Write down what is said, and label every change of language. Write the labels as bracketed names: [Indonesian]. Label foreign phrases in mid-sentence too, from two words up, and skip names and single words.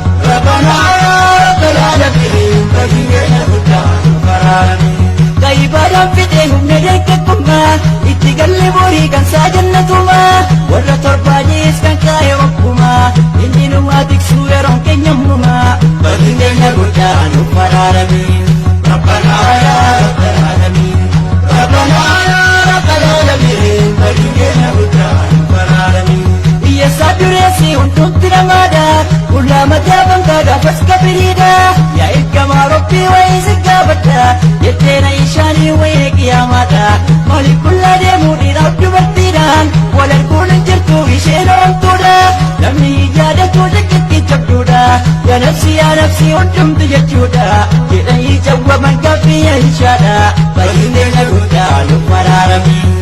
[Arabic] ربنا يا رب العالمين، [Oromo] badiin keenya guddaa nuuf araarame. Ka ibaadaan fide humna dargaggummaa, itti galle borii kan saa jannatumaa, warra torbaaniis kan kaa'e wakkumaa, inni nu waa tiksuu yeroon keenya ammumaa, badiin keenya guddaa nuuf araarame. [Arabic] ربنا يا رب العالمين، ربنا يا رب العالمين، [Oromo] badiin keenya guddaa nuuf araarame. Biyya isaa dureessi hundumti namaadha, qullaa mataa bantaa gaafas kabiriidha, yaa ergamaa Rabbii wayii si gaafadha, jettee na ishaanii wayii qiyaamaadha, maaliif qullaa deemuu dhiiraaf dubartiidhaan, wal arguun hin jirtu isheen ooltuudha, namni hin yaadatu jechuutti jabduudha, [Arabic] يا نفسي يا نفسي [Oromo] hundumti jechuudha, jedhanii jawwaman gaaffii yaa ishaadha, badiin keenya guddaa nuuf araarame.